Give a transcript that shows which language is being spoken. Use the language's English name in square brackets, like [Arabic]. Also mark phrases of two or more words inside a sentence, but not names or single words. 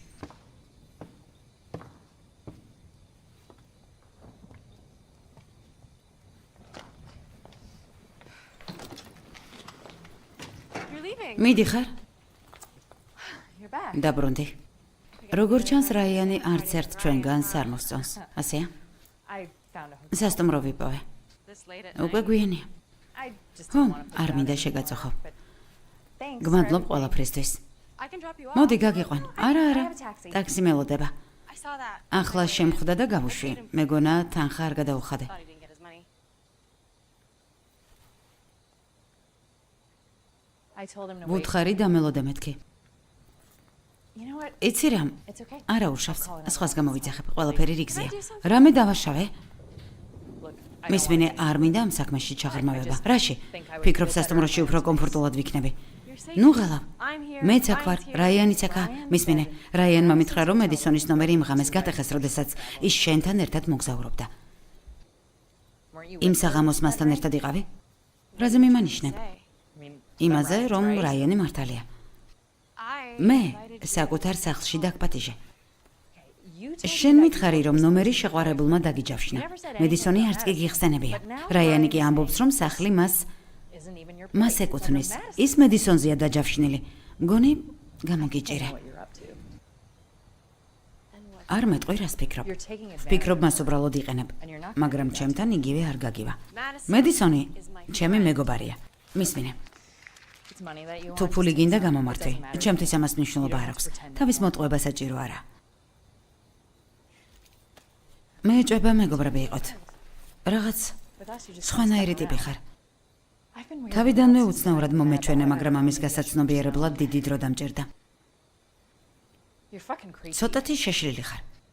[English] You're leaving. [Georgian] მიდი ხარ? [English] You're back. [Georgian] დაბრუნდი. როგორ ჩანს რაიანი არც ერთ ჩვენგანს არ მოსწონს. ასეა? [English] I found a hotel [Georgian] სასტუმრო ვიპოვე. [English] this late at [Georgian] უკვე [English] night. [Georgian] გვიანია. [English] I just [Georgian] ხო, [English] didn't want to. [Georgian] არ მინდა შეგაწოხო. [English] Thanks. [Georgian] გმადლობ ყველაფრისთვის. [English] I can drop you off. [Georgian] მოდი გაგიყვან. არა, არა. [English] I have a taxi. [Georgian] ტაქსი მელოდება. [English] I saw that. [Georgian] ახლა შემხვდა და გავუშვი. მეგონა თანხა არ გადაუხადე. [English] Thought he didn't get his money. I told him to wait. [Georgian] ვუთხარი და მელოდე მეთქი. [English] You know what? [Georgian] იცი რამ? [English] It's okay. [Georgian] არა უშავს. სხვას გამოვიძახებ. ყველაფერი რიგზეა. რამე დავაშავე? [English] Look, I don't [Georgian] მისმინე არ მინდა ამ საქმეში ჩაღრმავება. რაში? ფიქრობ სასტუმროში უფრო კომფორტულად ვიქნები. [English] You're safe. [Georgian] ნუ ღალა. [English] I'm here. [Georgian] მეც აქ ვარ, [English] Ryan's here. [Georgian] რაიანიც აქა. Ryan მისმინე, said- რაიანმა მითხრა, რომ მედისონის ნომერი იმ ღამეს გატეხეს, როდესაც ის შენთან ერთად მოგზაურობდა. [English] Weren't you [Georgian] იმ [English] with [Georgian] საღამოს [English] her [Georgian] მასთან [English] that [Georgian] ერთად იყავი? რაზე მიმანიშნებ? [English] day? I mean, [Georgian] იმაზე, Ryan's რომ right. რაიანი მართალია. I მე [English] invited you. [Georgian] საკუთარ სახლში დაგპატიჟე. [English] You told me [Georgian] შენ that მითხარი, რომ ნომერი შეყვარებულმა დაგიჯავშნა. მედისონი არც კი გიხსენებია. რაიანი კი ამბობს, რომ სახლი [English] isn't even your [Georgian] მას [English] place. It's [Georgian] ეკუთვნის. [English] on Madison. [Georgian] ის მედისონზეა დაჯავშნილი. მგონი გამოგიჭირე. [English] What you're up to. And what? [Georgian] არ მეტყვი რას ფიქრობ. [English] You're taking advantage. [Georgian] ფიქრობ მას უბრალოდ იყენებ. [English] And you're not [Georgian] მაგრამ ჩემთან იგივე არ გაგივა. Madison მედისონი [English] is my [Georgian] ჩემი friend. მეგობარია. მისმინე. [English] It's money that you [Georgian] თუ want. ფული გინდა It გამომართვი. [English] doesn't matter. [Georgian] ჩემთვის ამას მნიშვნელობა არ [English] You don't [Georgian] აქვს. [English] have to pretend [Georgian] თავის მოტყუება საჭირო არა. მე ეჭვება მეგობრები იყოთ. რაღაც [English] With us, you just [Georgian] სხვანაირი step ტიპი around. ხარ. [English] I've been weird [Georgian] თავიდანვე since უცნაურად you მომეჩვენე, met მაგრამ ამის გასაცნობიერებლად დიდი დრო დამჭირდა. [English] You're fucking crazy. [Georgian] ცოტათი შეშლილი ხარ.